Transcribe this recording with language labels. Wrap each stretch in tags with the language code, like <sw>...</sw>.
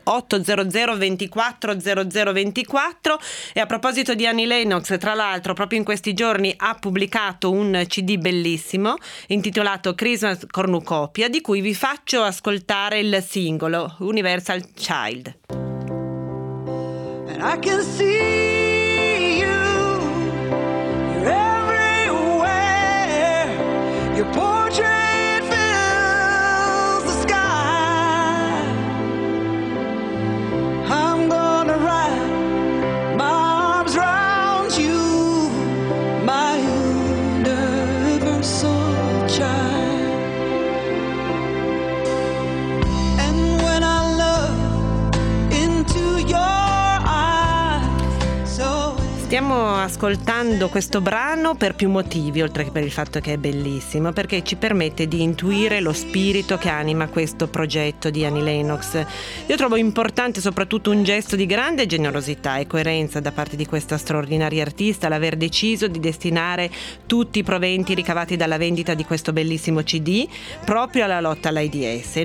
<it>800 24 00 24. E a proposito di Annie Lennox, tra l'altro proprio in questi giorni ha pubblicato pubblicato un CD bellissimo intitolato Christmas Cornucopia, di cui vi faccio ascoltare il singolo Universal Child.</it> <en>And I can see you, you're everywhere, your portrait fills the sky. I'm gonna wrap my arms around you, my universal child. And when I look into your.</en> <it>Stiamo ascoltando questo brano per più motivi, oltre che per il fatto che è bellissimo, perché ci permette di intuire lo spirito che anima questo progetto di Annie Lennox. Io trovo importante soprattutto un gesto di grande generosità e coerenza da parte di questa straordinaria artista, l'aver deciso di destinare tutti i proventi ricavati dalla vendita di questo bellissimo CD proprio alla lotta all'AIDS.</it>